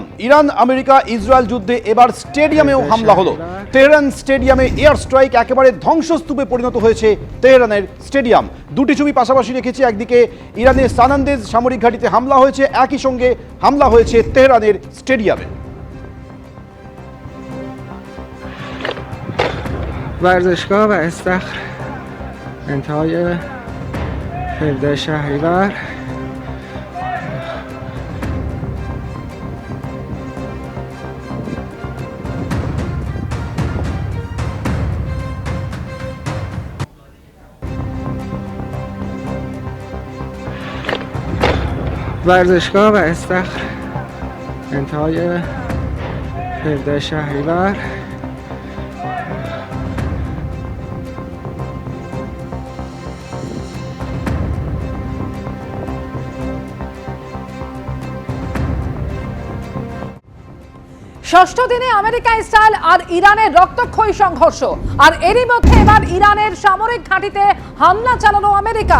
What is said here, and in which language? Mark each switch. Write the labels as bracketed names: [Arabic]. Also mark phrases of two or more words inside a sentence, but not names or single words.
[Bangla] ইরান আমেরিকা ইসরায়েল যুদ্ধে এবার স্টেডিয়ামেও হামলা হলো। তেহরান স্টেডিয়ামে [English] air strike, [Bangla] একেবারে ধ্বংসস্তূপে পরিণত হয়েছে তেহরানের স্টেডিয়াম। দুটি ছবি পাশাপাশি রেখেছি, একদিকে ইরানের সানান্দেজ সামরিক ঘাঁটিতে হামলা হয়েছে, একই সঙ্গে হামলা হয়েছে তেহরানের স্টেডিয়ামে। [Persian] ورزشگاه و استخر انتهای 17 شهریور ورزشگاه و استخر انتهای 17 شهریور [Bangla] ষষ্ঠ দিনে আমেরিকা ইসরায়েল আর ইরানের রক্তক্ষয়ী সংঘর্ষ, আর এরই মধ্যে এবার ইরানের সামরিক ঘাঁটিতে হামলা চালানো আমেরিকা।